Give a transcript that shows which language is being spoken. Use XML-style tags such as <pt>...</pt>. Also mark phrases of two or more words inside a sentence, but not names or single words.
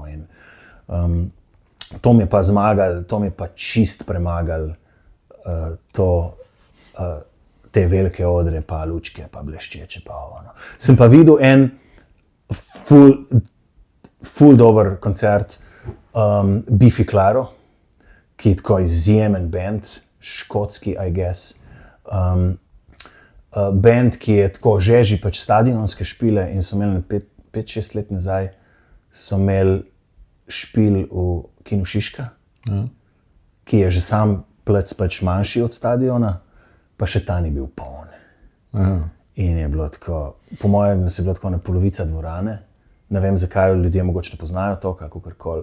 <sl>In to mi je pa zmagal, to mi je pa čist premagal te velike odre, pa lučke, pa bleščeče. Sem pa videl en ful dober koncert Biffy Clyro, ki je tako izjemen band, škotski,</sl> <en>I guess.</en> <sl>Band, ki je tako že pač stadionske špile in so imeli 5-6 let nazaj, so imeli špil v Kinu Šiška, ki je že sam plec pač manjši od stadiona, pa še ta ni bil poln. In je bilo tako, po mojem, se je bilo tako na polovica dvorane, ne vem zakaj, ljudje mogoče ne poznajo to, kakorkoli.</sl>